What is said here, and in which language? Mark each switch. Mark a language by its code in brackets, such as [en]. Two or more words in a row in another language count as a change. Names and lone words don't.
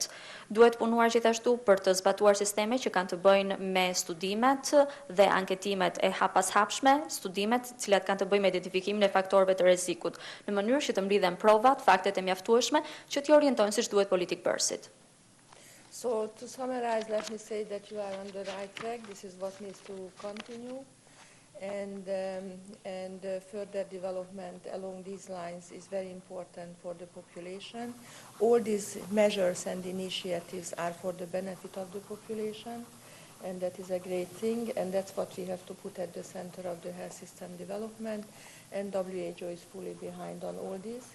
[sq] Duhet punuar gjithashtu për të zbatuar sisteme që kanë të bëjnë me studimet dhe anketimet e hapashapshme, studimet cilat kanë të bëjnë me identifikimin e faktorëve të rrezikut, në mënyrë që të mblidhen provat, faktet e mjaftueshme që t'i orientojnë siç duhet politik bërësit. [en] So to summarize, let me say that you are on the right track. This is what needs to continue. And further development along these lines is very important for the population. All these measures and initiatives are for the benefit of the population, and that is a great thing, and that's what we have to put at the center of the health system development, and WHO is fully behind on all this.